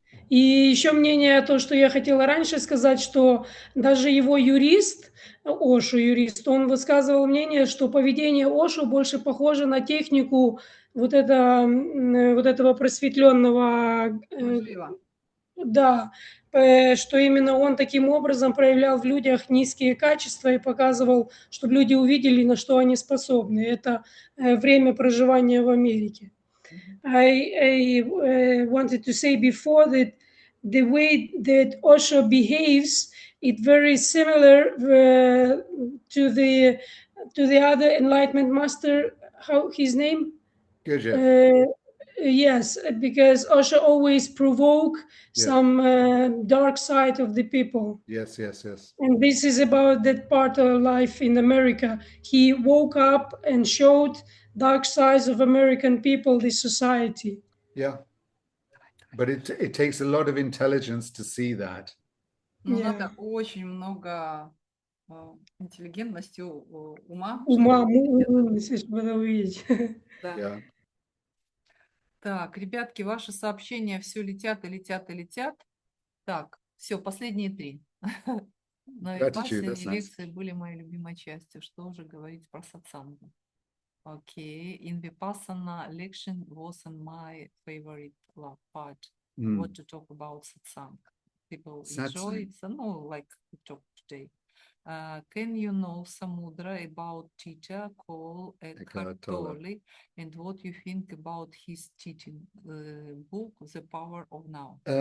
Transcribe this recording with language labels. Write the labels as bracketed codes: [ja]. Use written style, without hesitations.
[ru] И еще мнение, то, что я хотела раньше сказать, что даже его юрист, Ошо юрист, он высказывал мнение, что поведение Ошо больше похоже на технику вот этого просветленного, [uk] Можливо. [ru] да, что именно он таким образом проявлял в людях низкие качества и показывал, чтобы люди увидели, на что они способны. Это время проживания в Америке. [en] I wanted to say before that the way that Osho behaves, it's very similar to the other enlightenment master. How his name? Good. Yes, because Osho always provoke some dark side of the people. Yes. And this is about that part of life in America. He woke up and showed dark sides of American people, the society. Yeah. But it takes a lot of intelligence to see that. [ru] Ну, [en] Yeah. [ru] надо очень много интеллигентности, ума. Умности, чтобы это увидеть. Да. [en] Yeah. [ru] Так, ребятки, ваши сообщения все летят и летят и летят. Так, все, последние 3. Но [en] Gratitude, that's nice. [ru] лекции были моей любимой частью. Что уже говорить про сатсангу? [en] Okay, in Vipassana lection wasn't my favorite part. What to talk about satsang? People enjoy it, so no, like we talk today. Can you know Samudro about teacher called Eckhart Tolle and what you think about his teaching book, The Power of Now?